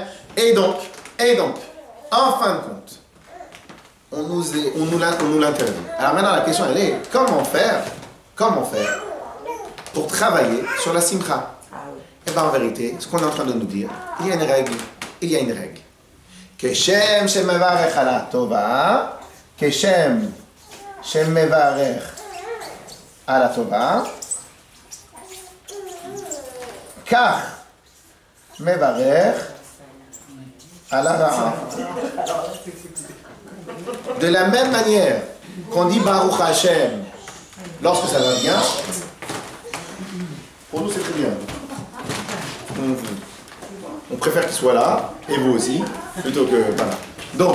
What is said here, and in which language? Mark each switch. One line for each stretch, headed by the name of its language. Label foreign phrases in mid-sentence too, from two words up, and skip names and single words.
French: Et donc, en fin de compte, on nous l'interdit. Alors maintenant, la question, elle est, comment faire pour travailler sur la simcha? Et bien en vérité, ce qu'on est en train de nous dire, il y a une règle.
Hebrew: כשם שמברך על הטובה, כשם שמברך על הטובה, כך מברך על הרעה.
French: De la même manière qu'on dit
Hebrew: ברוך השם
French: lorsque ça va bien, pour nous c'est très bien. On préfère qu'il soit là, et vous aussi, plutôt que voilà.